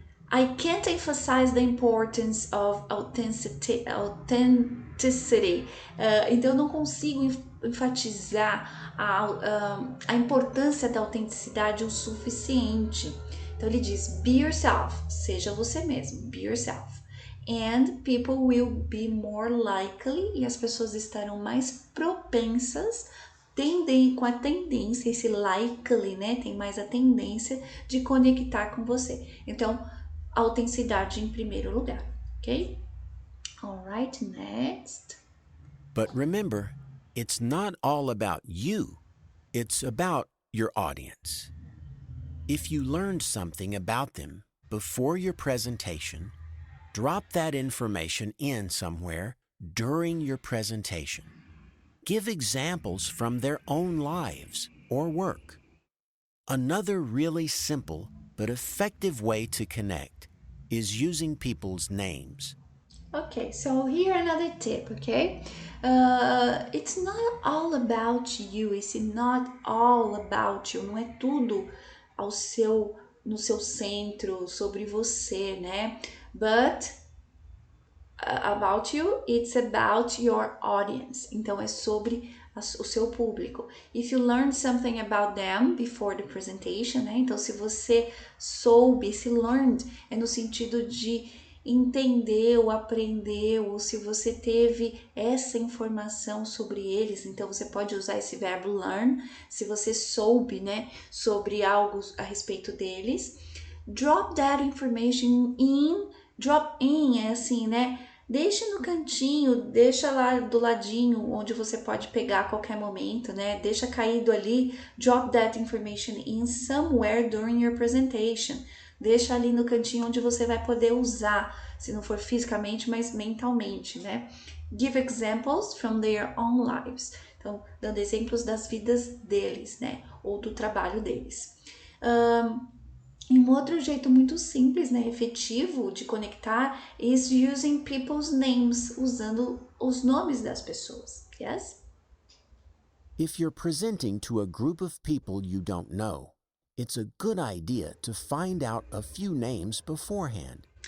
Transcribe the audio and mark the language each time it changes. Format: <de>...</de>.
<en>I can't emphasize the importance of authenticity.</en> <pt>Então eu não consigo enfatizar a importância da autenticidade o suficiente. Então ele diz,</pt> <en>be yourself,</en> <pt>seja você mesmo, be yourself.</pt> <en>And people will be more likely,</en> <pt>e as pessoas estarão mais propensas, tendem com a tendência, esse likely, né? Tem mais a tendência de conectar com você. Então, autenticidade em primeiro lugar, ok?</pt> <en>Alright, next. But remember, it's not all about you, it's about your audience. If you learned something about them before your presentation, drop that information in somewhere during your presentation. Give examples from their own lives or work. Another really simple but effective way to connect is using people's names. Okay, so here another tip, okay? It's not all about you, it's not all about you,</en> <pt>não é tudo no seu centro, sobre você, né?</pt> <en>But about you, it's about your audience.</en> <pt>Então é sobre o seu público.</pt> <en>If you learned something about them before the presentation, né?</en> <pt>Então se você soube, se learned é no sentido de entendeu, aprendeu, ou se você teve essa informação sobre eles, então você pode usar esse verbo learn, se você soube, né, sobre algo a respeito deles.</pt> <en>Drop that information in.</en> <pt>Drop in é assim, né? Deixa no cantinho, deixa lá do ladinho, onde você pode pegar a qualquer momento, né? Deixa caído ali.</pt> <en>Drop that information in somewhere during your presentation.</en> <pt>Deixa ali no cantinho onde você vai poder usar, se não for fisicamente, mas mentalmente, né?</pt> <en>Give examples from their own lives.</en> <pt>Então, dando exemplos das vidas deles, né? Ou do trabalho deles. E um outro jeito muito simples, né, efetivo de conectar</pt> <en>is using people's names,</en> <pt>usando os nomes das pessoas.</pt> <en>Yes? If you're presenting to a group of people you don't know, it's a good idea to find out a few names beforehand.</en>